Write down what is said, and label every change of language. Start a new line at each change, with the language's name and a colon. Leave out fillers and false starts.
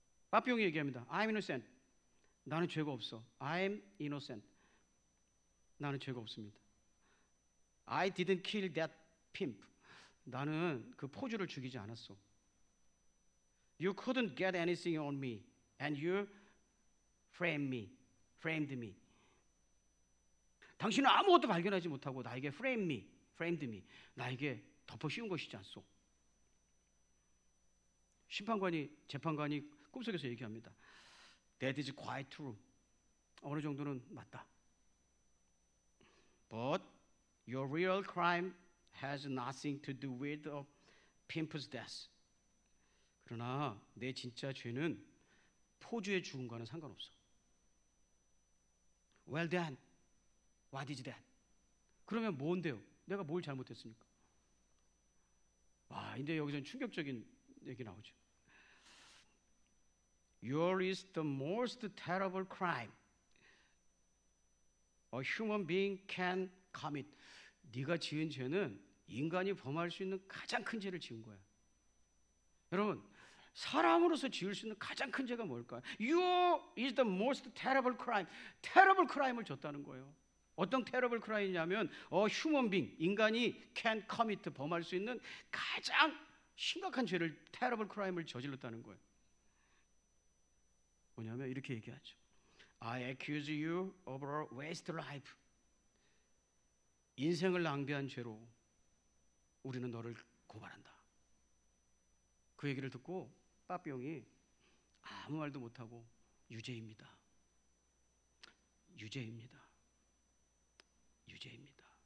Korean: 빠삐용이 얘기합니다. I'm innocent. 나는 죄가 없어. I'm innocent. 나는 죄가 없습니다.
English: I didn't kill that pimp.
Korean: 나는 그 포주를 죽이지 않았어.
English: You couldn't get anything on me and you framed me.
Korean: 당신은 아무것도 발견하지 못하고 나에게 framed me. 나에게 덮어 씌운 것이지 않소. 재판관이 꿈속에서 얘기합니다. That is quite true. 어느 정도는 맞다.
English: But your real crime has nothing to do with the pimp's death.
Korean: 그러나 내 진짜 죄는 포주의 죽음과는 상관없어.
English: Well then, what is that? 그러면 뭔데요?
Korean: 내가 뭘 잘못했습니까? 와, 이제 여기서는 충격적인 얘기 나오죠.
English: Yours is the most terrible crime a human being can commit.
Korean: 네가 지은 죄는 인간이 범할 수 있는 가장 큰 죄를 지은 거야. 여러분, 사람으로서 지을 수 있는 가장 큰 죄가 뭘까요?
English: You is the most terrible crime.
Korean: terrible crime을 졌다는 거예요. 어떤 terrible crime이냐면 human being, 인간이 can commit, 범할 수 있는 가장 심각한 죄를 terrible crime을 저질렀다는 거예요. 뭐냐면 이렇게 얘기하죠.
English: I accuse you of a waste life.
Korean: 인생을 낭비한 죄로 우리는 너를 고발한다. 그 얘기를 듣고 빠삐용이 아무 말도 못하고 유죄입니다. 유죄입니다. 유죄입니다.